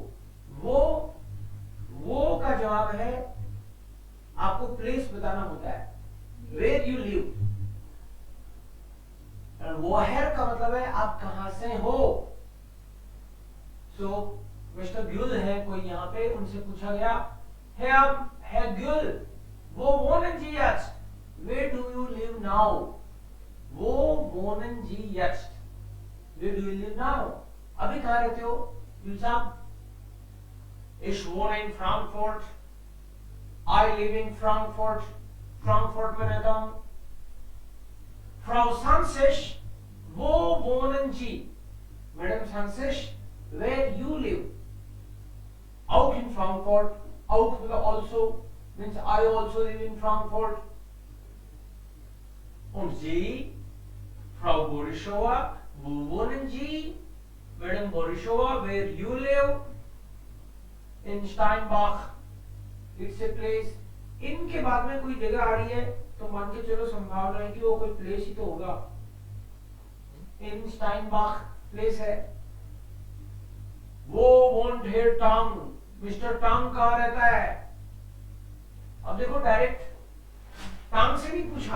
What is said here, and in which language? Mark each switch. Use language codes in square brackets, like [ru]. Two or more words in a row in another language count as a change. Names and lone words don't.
[hi] वो का जवाब है आपको प्लेस बताना होता है. [en] Where you live. [hi] वोहर का मतलब है आप कहां से हो. सो मिस्टर ग्युल है कोई यहाँ पे, उनसे पूछा गया है ग्युल [de] wo wohnen Sie jetzt? [en] Where do you live now? [de] वो wohnen Sie jetzt? [en] Where do you live now? [hi] अभी कहाँ रहते हो? ग्युल साहब. [de] Ich wohne in Frankfurt. [en] I live in Frankfurt. [hi] फ्रैंकफर्ट में रहता हूँ. [de] Frau Sansish, वो wohnen Sie? [en] मैडम Sansish, where you live? [de] Auch in Frankfurt. [en] Auch also means I also live in Frankfurt. [de] Und Sie, Frau Borisova, wo wohnen Sie? [en] Madam Borisova, where you live? In Steinbach. It's a place. [hi] इनके बाद में कोई जगह आ रही है तो मान के चलो संभावना है कि वो कोई प्लेस ही तो होगा. इन स्टाइनबाख प्लेस है. [de] Wo wohnt Herr Tang. [hi] मिस्टर टांग कहाँ रहता है? अब देखो डायरेक्ट टांग से नहीं पूछा.